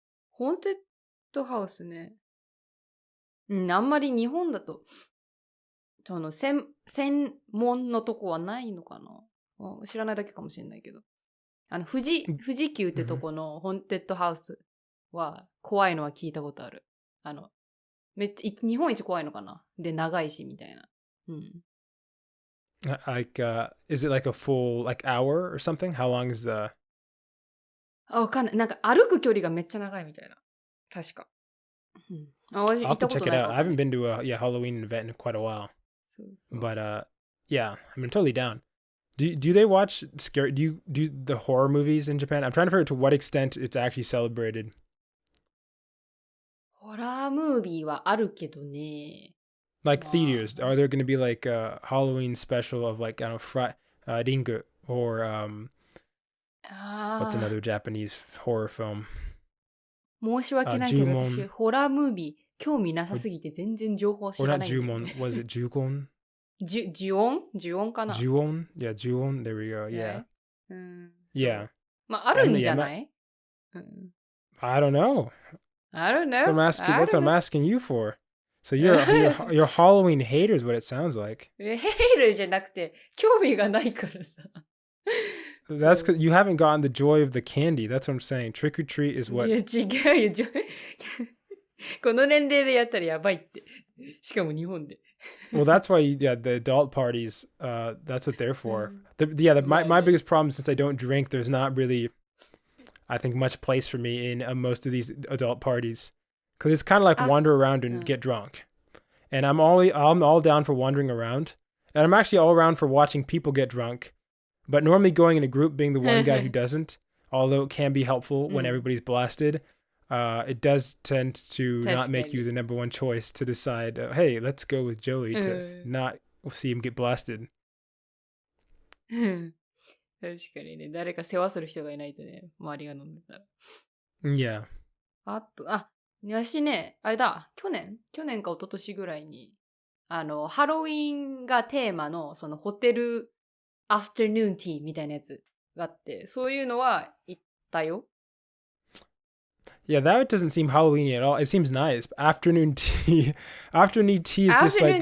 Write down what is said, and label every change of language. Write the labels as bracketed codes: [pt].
[ja] ホーンテッドハウスね。あんまり日本だと、専門のとこはないのかな？知らないだけかもしれないけど。富士急ってとこのホーンテッドハウスは怖いのは聞いたことある。めっちゃ、日本一怖いのかな？で、長いし、みたいな。 [en] Like, is it like a full, like, hour or something? How long is the... [ja] わかんない。なんか歩く距離がめっちゃ長いみたいな。確か。 [en] I'll have to check it out. I haven't been to a Halloween event in quite a while. But yeah, I'm totally down. Do they watch scary? Do you do the horror movies in Japan? I'm trying to figure out to what extent it's actually celebrated. [ja] ホラームービーはあるけどね。 [en] Like theaters, are there going to be like a Halloween special of like, I don't know, Ringu or what's another Japanese horror film? [ja] 申し訳ないけど私ホラームービー興味なさすぎて全然情報知らないんだよね。 [en] Or not Jumon, was it Jugon? [ja] Juonかな？ [en] Juon? Yeah, Juon. There we go. Yeah. Yeah. [ja] まあ、あるんじゃない？ [en] I don't know. That's what I'm asking you for. So you're Halloween hater is what it sounds like. [ja] Hater じゃなくて興味がないからさ。 [en] That's because you haven't gotten the joy of the candy. That's what I'm saying. Trick or treat is what... [ja] いや違うよ。この年齢でやったらやばいって。しかも日本で。 [en] Well, that's why, yeah, the adult parties, that's what they're for. My biggest problem, since I don't drink, there's not really, I think, much place for me in most of these adult parties. Because it's kind of like wander around and get drunk. And I'm all down for wandering around. And I'm actually all around for watching people get drunk. But normally going in a group, being the one guy who doesn't, although it can be helpful when everybody's blasted, it does tend to not make you the number one choice to decide, hey, let's go with Joey to not see him get blasted. [ja] 確かにね、誰か世話する人がいないとね、周りが飲んでたら。 [en] Yeah. [ja] 私ね、あれだ、去年か一昨年ぐらいに、ハロウィンがテーマの、そのホテル afternoon tea みたいなやつがあって、そういうのは行ったよ。 [en] Yeah, that doesn't seem Halloween at all. It seems nice. Afternoon tea. Afternoon tea is just like